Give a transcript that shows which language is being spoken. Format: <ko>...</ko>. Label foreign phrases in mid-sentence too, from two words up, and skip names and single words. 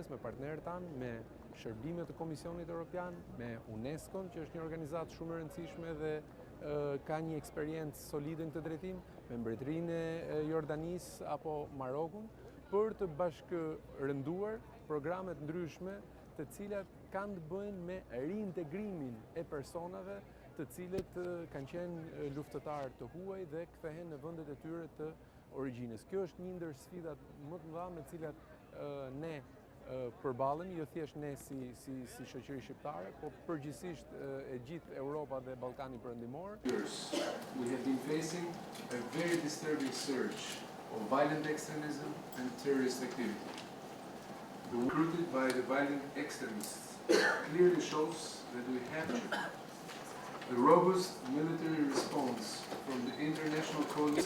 <sq>me partnerët tanë, me shërbimet të Komisionit Evropian, me UNESCO-n, që është një organizatë shumë e rëndësishme dhe ka një eksperiencë solide në këtë drejtim, me Mbretërinë e Jordanisë apo Marokun, për të bashkërënduar programet ndryshme të cilat kanë të bëjnë me reintegrimin e personave të cilët kanë qenë luftëtarë të huaj dhe kthehen në vendet e tyre të origjinës. Kjo është një ndër sfidat më të mëdha me të cilat ne përballemi, jo thjesht ne si shoqëri shqiptare, por përgjithsisht e gjithë Europa dhe Ballkani Perëndimor.</sq> <en>We have been facing a very disturbing surge of violent extremism and terrorist activity. The recruited by the violent extremists clearly shows that we have the robust military response from the international coalition.</en>